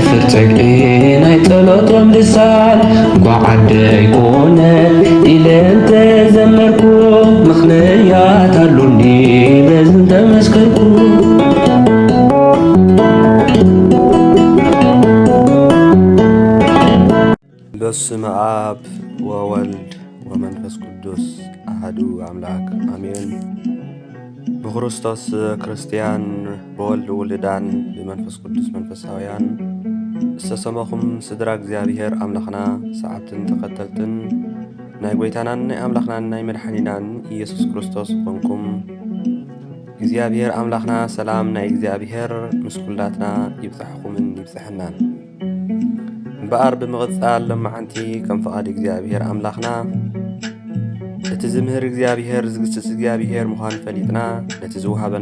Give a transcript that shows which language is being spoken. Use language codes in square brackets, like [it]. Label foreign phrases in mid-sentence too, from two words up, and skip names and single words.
[ti] ፀግዒ ናይ ጸሎቶም ልሳን ጓዓደይ ኮነ ኢለን ተዘመርኩ ምኽንያት አሉኒ በዝን ተመስከርኩ። [gez] በስመ አብ ወወልድ ወመንፈስ ቅዱስ አሐዱ አምላክ አሜን። [ti] በክርስቶስ ክርስቲያን በወልድ ውልዳን በመንፈስ ቅዱስ መንፈሳውያን ዝተሰመኹም ስድራ እግዚአብሔር አምላኽና ሰዓብትን ተኸተልትን ናይ ጎይታናን ናይ አምላኽናን ናይ መድኃኒናን ኢየሱስ ክርስቶስ ኮንኩም እግዚአብሔር አምላኽና ሰላም ናይ እግዚአብሔር ምስ ኩላትና ይብፅሕኩምን ይብፅሕናን እምበኣር ብምቕጻል ለማዓንቲ ከም ፈቓድ እግዚአብሔር አምላኽና እቲ ዝምህር እግዚአብሔር ዝግስጽ እግዚአብሔር ምዃን ፈሊጥና ነቲ ዝውሃበና